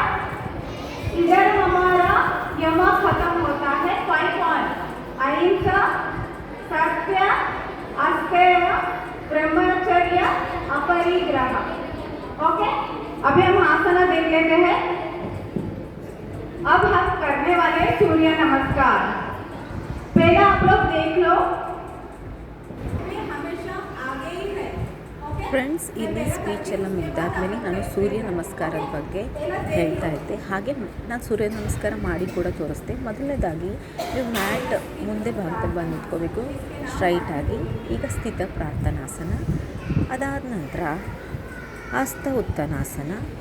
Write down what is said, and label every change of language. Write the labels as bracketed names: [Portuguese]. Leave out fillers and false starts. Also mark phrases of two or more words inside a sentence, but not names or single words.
[Hindi] इधर हमारा यमा खत्म होता है 5 पॉइंट: अहिंसा, सत्य, अस्तेय, ब्रह्मचर्य, अपरिग्रह। ओके, अभी हम आसना देख लेते हैं। अब हम करने वाले सूर्य नमस्कार। पहला आप लोग देख लो, हमेशा आगे ही है। [Kannada] ಫ್ರೆಂಡ್ಸ್, ಇಲ್ಲಿ ಸ್ಪೀಚ್ ಎಲ್ಲ ಮುಗಿದಾದ್ಮೇಲೆ ನಾನು ಸೂರ್ಯ ನಮಸ್ಕಾರದ ಬಗ್ಗೆ ಹೇಳ್ತಾ ಇದ್ದೆ. ಹಾಗೆ ನಾನು ಸೂರ್ಯ ನಮಸ್ಕಾರ ಮಾಡಿ ಕೂಡ ತೋರಿಸ್ದೆ. ಮೊದಲನೇದಾಗಿ ನೀವು ಮ್ಯಾಟ್ ಮುಂದೆ ಭಾಗದಲ್ಲಿ ಬಂದು ನಿಂತ್ಕೋಬೇಕು ಸ್ಟ್ರೈಟಾಗಿ. ಈಗ ಸ್ಥಿತ ಪ್ರಾರ್ಥನಾಸನ, ಅದಾದ ನಂತರ ಹಸ್ತ ಉತ್ತನಾಸನ,